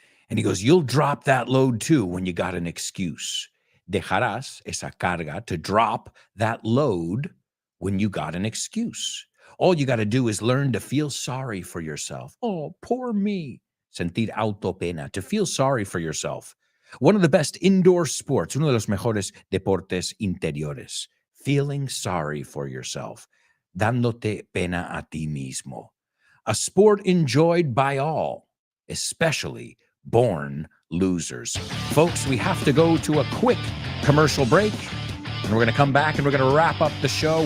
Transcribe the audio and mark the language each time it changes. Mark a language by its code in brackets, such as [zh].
[en] And he goes, you'll drop that load too when you got an excuse. [es] Dejarás esa carga, [en] to drop that load when you got an excuse. All you got to do is learn to feel sorry for yourself. Oh, poor me. [es] Sentir autopena, [en] to feel sorry for yourself. One of the best indoor sports, [es] uno de los mejores deportes interiores. [en] Feeling sorry for yourself. [es] Dándote pena a ti mismo. [en] A sport enjoyed by all, especially born losers. Folks, we have to go to a quick commercial break. And we're going to come back and we're going to wrap up the show.